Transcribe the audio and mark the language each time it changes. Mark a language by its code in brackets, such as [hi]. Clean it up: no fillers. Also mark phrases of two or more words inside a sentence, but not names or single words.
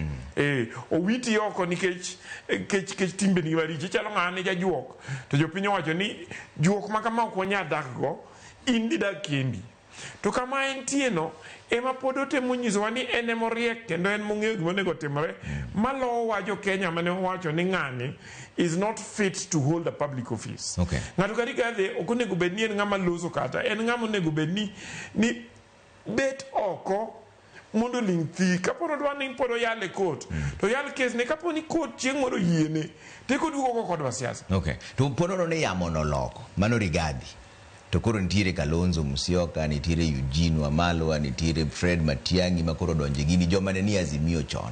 [luo] Owiti oko nikech timbe ni maricho. Ichalo ng'ama ni jajuok. To jopiny wacho ni juok ma kama ok wanya dak go, in didak kendi. To kama entie no, ema pod otemo nyisowa ni en emoriek kendo en mong'eyo gima onego timore. Malowo wa jo Kenya mane wacho ni ng'ani [en] is not fit to hold a public office. [luo] Okay. Ng'ato ka Rigathi ok onego bed ni en ng'ama loso kata, en ng'ama onego bed ni bet oko mondo ling' thi. Kapo dwa ni pod oyale court, to yal kes ne kapo ni court chieng' moro yiene, teko duogo kodwa siasa. Okay. To ponono ne yamo noloko, mano Rigathi. To koro nitiere Kalonzo Musyoka, nitiere Eugene Wamalwa, nitiere Fred Matiang'i ma koro donje gini joma ne ni Azimio chon.